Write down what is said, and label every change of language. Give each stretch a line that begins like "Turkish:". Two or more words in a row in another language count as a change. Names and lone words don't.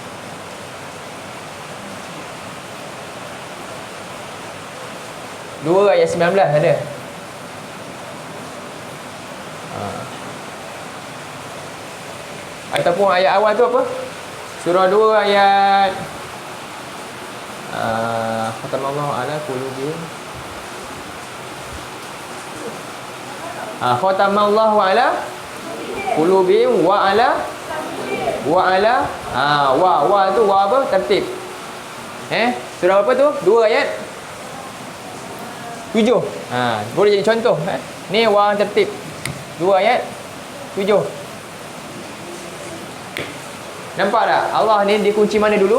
Malay: Surah 2 ayat 19 ada. Ataupun ayat awal tu apa? Surah 2 ayat
Arabic: ختم الله على قلوبهم. ختم الله على قلوبهم وعلى
Malay: wa tu wa apa? Tertib. Surah apa tu? 2 ayat 7. Boleh jadi contoh. Ni wa tertib. 2 ayat 7. Nampak tak? Allah ni dia kunci mana dulu?